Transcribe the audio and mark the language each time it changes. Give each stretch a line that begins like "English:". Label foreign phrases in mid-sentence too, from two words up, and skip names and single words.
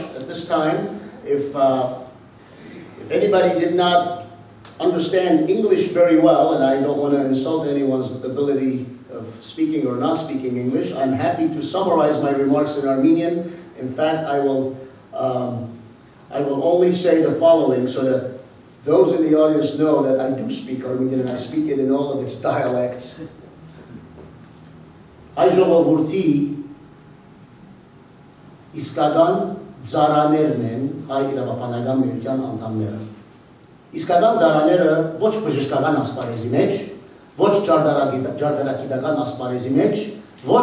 English: At this time, if anybody did not understand English very well, and I don't want to insult anyone's ability of speaking or not speaking English, I'm happy to summarize my remarks in Armenian. In fact, I will only say the following so that those in the audience know that I do speak Armenian and I speak it in all of its dialects.
Armenian: Այ ժողովուրդի իսկական ծառաներն են հայ իրավապանական միության անդամները։ Իսկական ծառաները ոչ բժշկական ասպարեզի մեջ, ոչ ջարդարագիտական ասպարեզի մեջ, ոչ